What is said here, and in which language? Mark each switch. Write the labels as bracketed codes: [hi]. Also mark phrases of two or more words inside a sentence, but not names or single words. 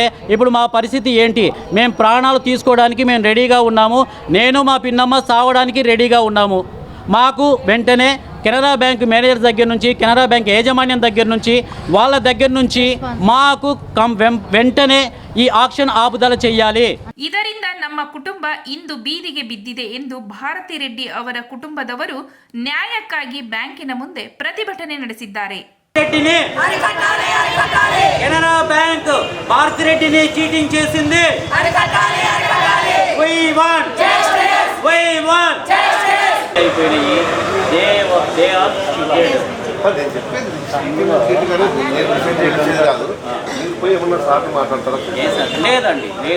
[te] ఇప్పుడు మా పరిస్థితి ఏంటి? మేము ప్రాణాలు తీసుకోవడానికి మేము రెడీగా ఉన్నాము. నేను మా పిన్నమ్మ సావడానికి రెడీగా ఉన్నాము. మాకు వెంటనే కెనరా బ్యాంక్ మేనేజర్ దగ్గర నుంచి, కెనరా బ్యాంక్ యాజమాన్యం దగ్గర నుంచి, వాళ్ళ దగ్గర నుంచి మాకు వెంటనే ఈ యాక్షన్ ఆపుదల చెయ్యాలి. [kn] ಇದರಿಂದ ನಮ್ಮ ಕುಟುಂಬ ಇಂದು ಬೀದಿಗೆ ಬಿದ್ದಿದೆ ಎಂದು ಭಾರತಿ ರೆಡ್ಡಿ ಅವರ ಕುಟುಂಬದವರು ನ್ಯಾಯಕ್ಕಾಗಿ ಬ್ಯಾಂಕಿನ ಮುಂದೆ ಪ್ರತಿಭಟನೆ ನಡೆಸಿದ್ದಾರೆ. [te] కెనరా బ్యాంక్ భారతి రెడ్డిని చీటింగ్ చేసింది. లేదండి, లేదు.